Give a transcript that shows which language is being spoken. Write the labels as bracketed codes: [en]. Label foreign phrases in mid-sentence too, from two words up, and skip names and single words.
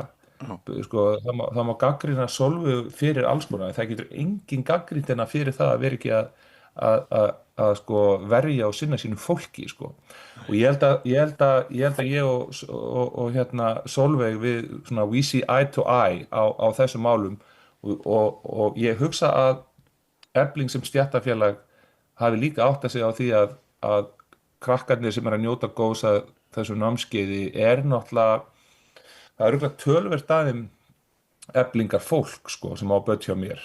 [is] Sko, það má gagnrýna Sólveigu fyrir alls konar, það getur engin gagnrýnt hennar fyrir það að vera ekki að sko verja og sinna sínu fólki, sko. Og ég held að ég og Sólveig við svona [en] we see eye to eye [is] á þessum málum og ég hugsa að Efling sem stéttarfélag hafi líka áttað sig á því að krakkarnir sem að njóta góðs að þessu námskeiði náttúrulega það er örugglega töluvert aðeim Eflingar fólk, sko, sem á börn hjá mér.